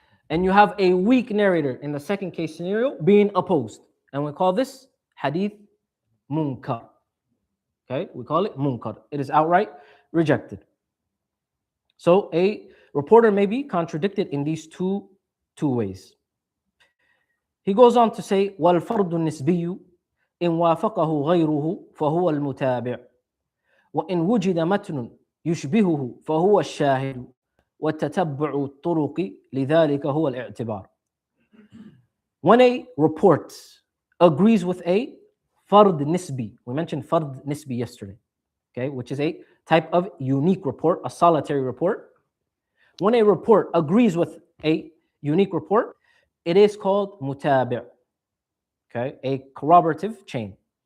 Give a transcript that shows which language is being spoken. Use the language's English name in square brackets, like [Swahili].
[English] And you have a weak narrator in the second case scenario being opposed. And we call this hadith munkar. Okay, we call it munkar. It is outright rejected. So a reporter may be contradicted in these two ways. [Arabic] He goes on to say, وَالْفَرْضُ النِّسْبِيُّ إِنْ وَافَقَهُ غَيْرُهُ فَهُوَ الْمُتَابِعُ وَإِنْ وُجِدَ مَتْنٌ يُشْبِهُهُ فَهُوَ الشَّاهِدُ وَتَتَبُّعُ الطُّرُقِ لِذَلِكَ هُوَ الْاِعْتِبَارُ. [English] When a report agrees with a fard nisbi, we mentioned fard nisbi yesterday, okay, which is a type of unique report, a solitary report. When a report agrees with a unique report, it is called mutabi', okay, a corroborative chain.